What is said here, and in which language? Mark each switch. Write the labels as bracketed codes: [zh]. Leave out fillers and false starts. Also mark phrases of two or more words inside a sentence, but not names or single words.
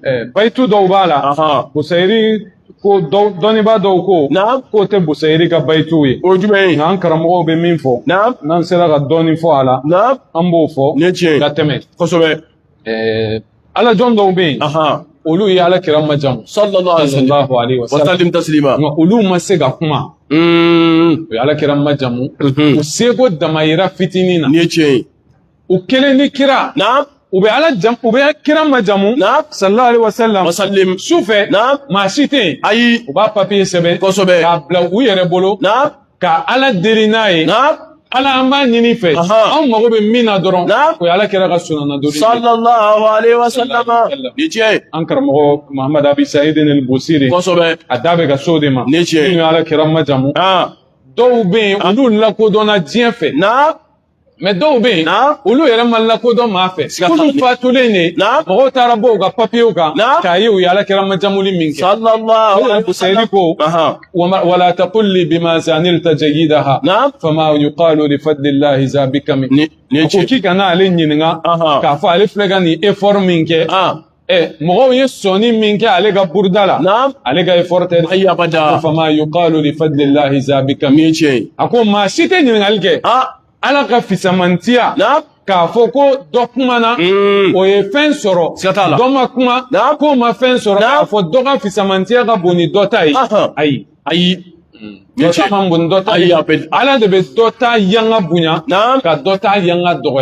[bm] bayitu dɔw b'a la busayiri ko dɔnnibaa dɔw ko k'o tɛ busayiri ka bayituw ye o jumɛn ye nka an karamɔgɔw bɛ min fɔ n'an sera ka dɔɔni fɔ a la an b'o fɔ ni ye tiɲɛ ye ka tɛmɛ kosɛbɛ ala jɔn dɔw bɛ yen olu ye ala kira majamu [ar] صلى الله عليه وسلم تسليما [bm] nka olu ma se ka kuma o ye ala kira majamu u seko damayira fitinin na ni ye tiɲɛ ye u kelen ni kira u bɛ u bɛ kira majamu [ar] صلى الله عليه وسلم [bm] sufɛ maa si tɛ yen ayi u b'a papiye sɛbɛn kosɛbɛ k'a bila u yɛrɛ bolo ka ala deli n'a ye ala an b'a ɲini fɛ anw mago bɛ min na dɔrɔn o ye ala kira ka sunana doni [ar] صلى الله عليه وسلم [bm] ni tiɲɛ ye an karamɔgɔ Muhamad Abi Sayidin al-Busiri kosɛbɛ a da bɛ ka so de ma ni tiɲɛ ye minnu ye ala kira majamu dɔw bɛ yen olu lakodɔnna diɲɛ fɛ mɛ dɔw bɛ yen olu yɛrɛ ma lakodɔn maa fɛ k'olu fatulen de mɔgɔw taara bɔ u ka papiyew kan k'a ye u ye ala kira majamuli min kɛ [ar] صلى الله عليه [bm] wasallam ko [ar] ولا تقل لي بما زنلت جيدها فما يقال لي فضل الله زبك من [bm] ko k'i kana ale ɲininka k'a fɔ ale filɛ ka nin effort min kɛ mɔgɔw ye sɔnni min kɛ ale ka buruda la ale ka effort tɛ ayi abada [ar] فما يقال لي فضل الله زبك من [bm] a ko maa si tɛ ɲininkali kɛ ala ka fisamantiya k'a fɔ ko dɔ kumana o ye fɛn sɔrɔ dɔ ma kuma k'o ma fɛn sɔrɔ k'a fɔ dɔ ka fisamantiya ka bon ni dɔ ta ye ayi dɔ ta man bon ni dɔ ta ye ala de bɛ dɔ ta yanga bonya ka dɔ ta yanga dɔgɔya